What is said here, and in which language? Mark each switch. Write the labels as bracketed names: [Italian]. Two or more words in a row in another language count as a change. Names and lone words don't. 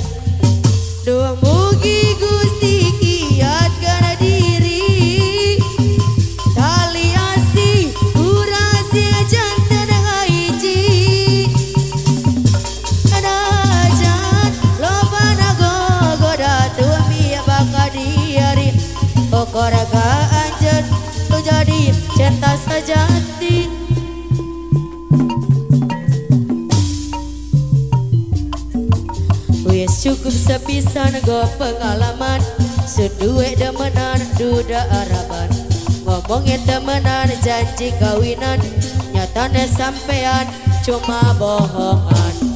[Sundanese] Duh mugi Gusti kiatkeun diri, tali asih urang sing janten ngahiji. Anajan lobana gogoda demi baka diri. Ukur ka anjeun tu jadi cinta sajati. [Javanese] Wis cukup sepisan go pengalaman, seduwe demenan duda araban. Ngomongin temenan janji kawinan, nyatane sampean cuma bohongan.